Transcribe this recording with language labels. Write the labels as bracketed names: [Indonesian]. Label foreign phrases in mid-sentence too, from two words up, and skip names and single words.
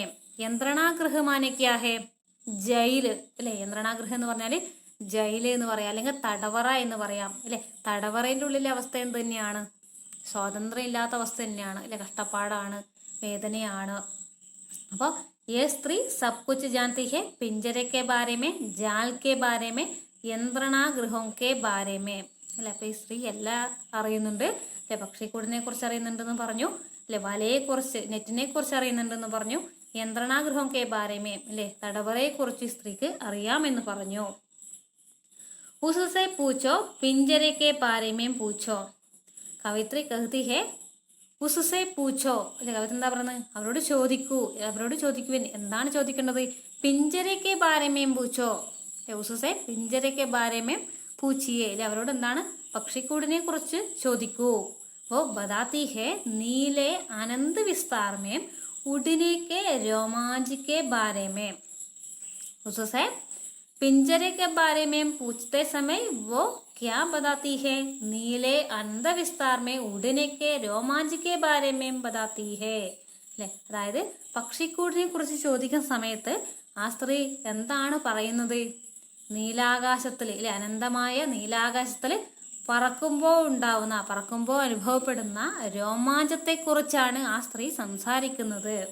[Hindi] यंत्रणागृह माने क्या है? जेल. [Malayalam] അല്ലെ, യന്ത്രണാഗൃഹം എന്ന് പറഞ്ഞാല് ജയില് എന്ന് പറയാം, അല്ലെങ്കിൽ തടവറ എന്ന് പറയാം. അല്ലെ, തടവറയുടെ ഉള്ളിലെ അവസ്ഥ എന്ത് തന്നെയാണ്? സ്വാതന്ത്ര്യം ഇല്ലാത്ത അവസ്ഥ തന്നെയാണ്. അല്ലെ, കഷ്ടപ്പാടാണ്, വേദനയാണ്. അപ്പോൾ [Hindi] ये സ്ത്രീ सब कुछ जानती है, पिंजरे के बारे में, जाल के बारे में, यंत्रणागृह के बारे में. [Malayalam] അല്ലെ, അപ്പൊ ഈ സ്ത്രീ എല്ലാം അറിയുന്നുണ്ട്. അല്ലെ, പക്ഷിക്കൂടിനെ കുറിച്ച് അറിയുന്നുണ്ടെന്ന് പറഞ്ഞു. അല്ലെ, വലയെ കുറിച്ച്, നെറ്റിനെ കുറിച്ച് അറിയുന്നുണ്ടെന്ന് പറഞ്ഞു. [Hindi] यंत्रणागृह के बारे में, [Malayalam] അല്ലെ, തടവറയെ കുറിച്ച് സ്ത്രീക്ക് അറിയാമെന്ന് പറഞ്ഞു. [Hindi] उससे पूछो पिंजरे के बारे में पूछो. कवित्री कहती है उससे पूछो. [Malayalam] അല്ലെ, കവിത്രി എന്താ പറയുന്നത്? അവരോട് ചോദിക്കൂ, അവരോട് ചോദിക്കുവിൻ. എന്താണ് ചോദിക്കേണ്ടത്? [Hindi] पिंजरे के बारे में पूछो. उससे पिंजरे के बारे में पूछिए. [Malayalam] അല്ലെ, അവരോട് എന്താണ്? പക്ഷിക്കൂടിനെ കുറിച്ച് ചോദിക്കൂ. [Hindi] वो बताती है नीले आनंद विस्तार में उड़ने के रोमांच के बारे में. उससे पिंजरे के बारे में पूछते समय वो क्या बताती है? नीले आनंद विस्तार में उड़ने के रोमांच के बारे में बताती है. [Malayalam] അല്ലെ, അതായത് പക്ഷിക്കൂടിനെ കുറിച്ച് ചോദിക്കുന്ന സമയത്ത് ആ സ്ത്രീ എന്താണ് പറയുന്നത്? നീലാകാശത്തിൽ, അല്ലെ, അനന്തമായ നീലാകാശത്തിൽ പറക്കുമ്പോൾ അനുഭവപ്പെടുന്ന രോമാഞ്ചത്തെ കുറിച്ചാണ് ആ സ്ത്രീ സംസാരിക്കുന്നത്.